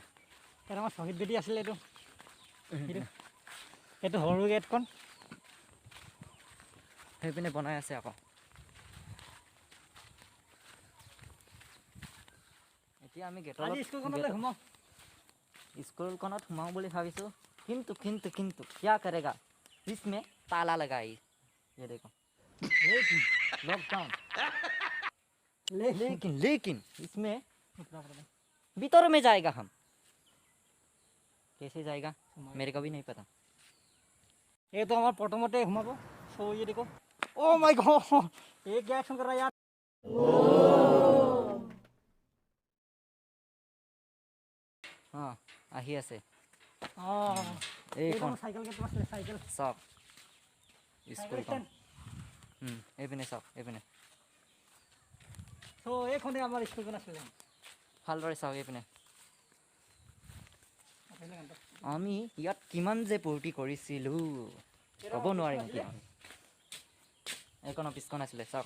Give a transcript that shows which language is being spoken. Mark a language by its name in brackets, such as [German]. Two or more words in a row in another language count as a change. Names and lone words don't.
[Assamese] এটা আমাৰ শ্বহীদ বেদী আছিলে এইটো সৰু গেটখন সেইপিনে বনাই আছে আকৌ এতিয়া আমি আজি স্কুলখনতে সোমাওঁ স্কুলখনত সোমাওঁ বুলি ভাবিছোঁ কিন্তু [Hindi] क्या करेगा इसमें ताला लगाई ये देखो लॉकडाउन लेकिन इसमें भीतर में जाएगा हम कैसे जाएगा मेरे को भी नहीं पता [Assamese] এইটো আমাৰ প্ৰথমতে সোমাব চ' [Hindi] ये देखो [English] oh my god [Hindi] एक रिएक्शन कर रहा है यार [Assamese] हाँ আহি আছে অঁ এইখন চাইকেল কেইটা আছিলে চাইকেল চাওক চাইকেল স্কুলখন এইপিনে চাওক এইপিনে চ' এইখনে আমাৰ স্কুলখন আছিলে ভালদৰে চাওক এইপিনে আমি ইয়াত কিমান যে ফূৰ্তি কৰিছিলোঁ ক'ব নোৱাৰিম এতিয়া এইখন অফিচখন আছিলে চাওক